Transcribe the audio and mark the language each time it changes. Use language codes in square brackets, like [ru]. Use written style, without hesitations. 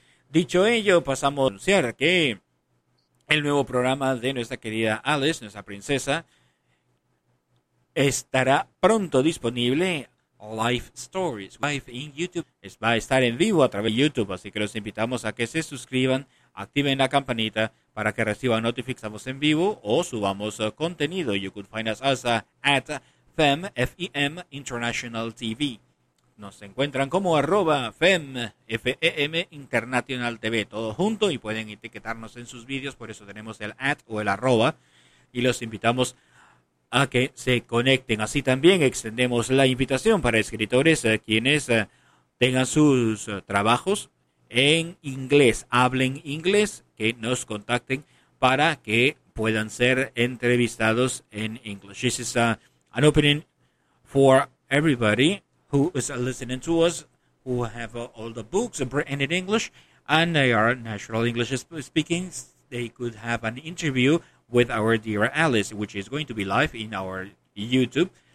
[es] Dicho ello, pasamos a anunciar que el nuevo programa de nuestra querida Alice, nuestra princesa, estará pronto disponible, Life Stories, Life in YouTube. Va a estar en vivo a través de YouTube, así que los invitamos a que se suscriban, activen la campanita para que reciban notificaciones en vivo o subamos contenido. [en] You could find us as at FEM, F-E-M, International TV. [es] Nos encuentran como arroba FEM, F-E-M, International TV, todo junto, y pueden etiquetarnos en sus vídeos, por eso tenemos el at o el arroba, y los invitamos a que se conecten. Así también extendemos la invitación para escritores quienes tengan sus trabajos en inglés, hablen inglés, que nos contacten para que puedan ser entrevistados en English. [en] This is an opening for everybody who is listening to us, who have all the books written in English, and they are natural English speaking. They could have an interview with our dear Alice, which is going to be live in our YouTube.